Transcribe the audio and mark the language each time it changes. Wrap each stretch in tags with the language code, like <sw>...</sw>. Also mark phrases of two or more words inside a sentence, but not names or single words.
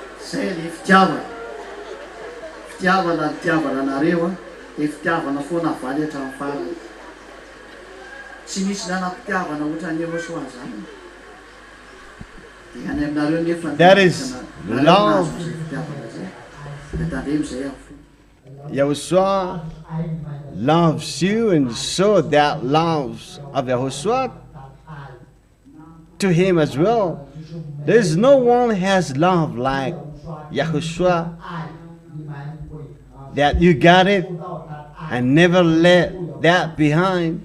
<mg>zay ny fitiavana ny tiavana anareo a dia fitiavana foana avaly hatramin'ny farany. Tsy misy nanam-pitiavana ohatran'ny Yahoshuah zany. Dia any aminareo nefa</mg> <en>That is love.</en> <mg>fitiavana zay. Dia tandremo zay amin'ny fo.</mg> <en>Yahushua loves you, and show that loves of Yahushua to him as well. There's no one has love like Yahushua, that you got it and never let that behind.</en>